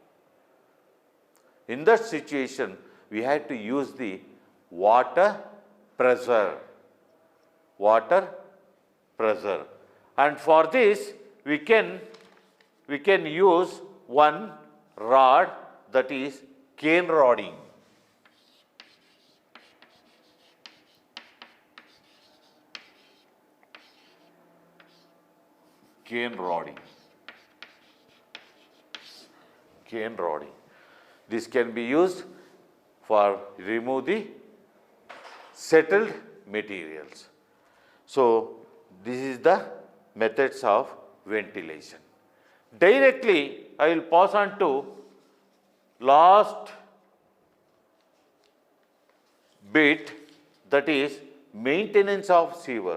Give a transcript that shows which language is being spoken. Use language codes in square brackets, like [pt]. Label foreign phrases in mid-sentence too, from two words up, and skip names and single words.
[en] In that situation, we had to use the water pressure. Water pressure. And for this, we can use one rod, that is cane rodding. Cane rodding. Cane rodding. This can be used for remove the settled materials. So, this is the methods of ventilation. Directly, I will pass on to last bit, that is maintenance of sewer.